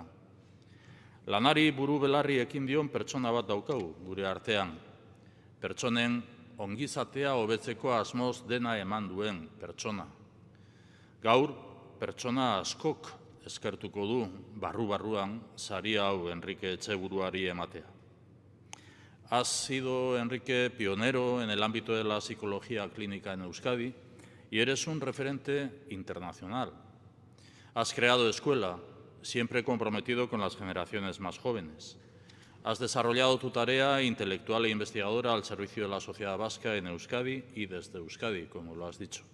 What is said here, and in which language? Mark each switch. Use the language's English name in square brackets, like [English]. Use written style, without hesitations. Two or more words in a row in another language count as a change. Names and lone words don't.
[Basque] Lanari buru belarri ekin dion pertsona bat daukagu gure artean. Pertsonen ongizatea hobetzeko asmoz dena eman duen pertsona. Gaur, pertsona askok eskertuko du barru-barruan sari hau Enrique Etxeburuari ematea. [Spanish] Has sido, Enrique, pionero en el ámbito de la psicología clínica en Euskadi y eres un referente internacional. Has creado escuela, siempre comprometido con las generaciones más jóvenes. Has desarrollado tu tarea intelectual e investigadora al servicio de la sociedad vasca en Euskadi y desde Euskadi, como lo has dicho.